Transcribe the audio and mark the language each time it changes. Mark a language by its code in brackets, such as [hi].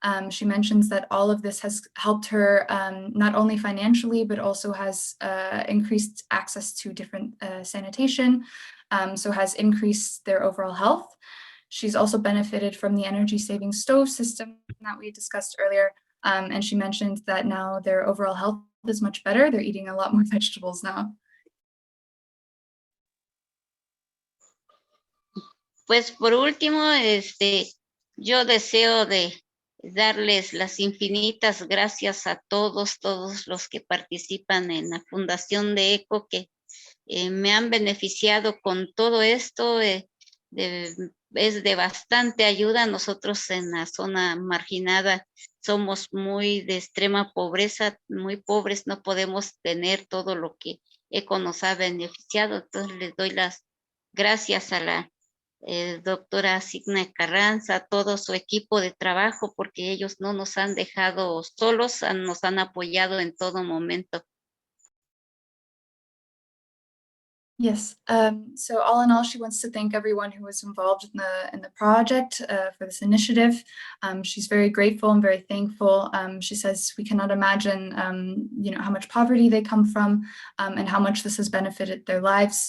[en] She mentions that all of this has helped her not only financially, but also has increased access to different sanitation, so has increased their overall health. She's also benefited from the energy saving stove system that we discussed earlier. And she mentioned that now their overall health is much better. They're eating a lot more vegetables now. [es] Pues por último, yo deseo de darles las infinitas gracias a todos los que participan en la Fundación de ECO, que me han beneficiado con todo esto. Es de bastante ayuda. Nosotros en la zona marginada somos muy de extrema pobreza, muy pobres, no podemos tener todo lo que ECO nos ha beneficiado. Entonces les doy las gracias a la doctora Signa Carranza, a todo su equipo de trabajo, porque ellos no nos han dejado solos, nos han apoyado en todo momento. [en] Yes. So all in all, she wants to thank everyone who was involved in the project for this initiative. She's very grateful and very thankful. She says we cannot imagine, how much poverty they come from and how much this has benefited their lives.